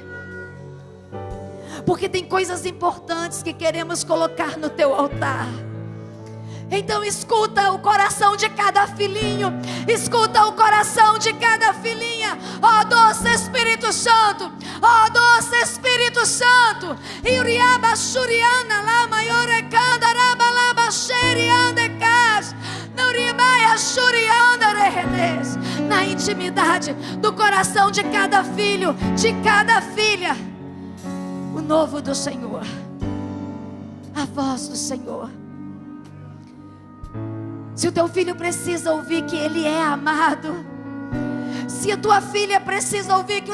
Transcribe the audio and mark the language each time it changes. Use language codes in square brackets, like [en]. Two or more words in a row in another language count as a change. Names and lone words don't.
[pt] Porque tem coisas importantes que queremos colocar no teu altar. Então escuta o coração de cada filhinho. Escuta o coração de cada filhinha. Ó doce Espírito Santo. Ó doce Espírito Santo. Iriaba shuriana la maiore candaraba la basheriande cas. Naurimaia shurianda rehenes. Na intimidade do coração de cada filho, de cada filha, o novo do Senhor, a voz do Senhor. Se o teu filho precisa ouvir que ele é amado, se a tua filha precisa ouvir que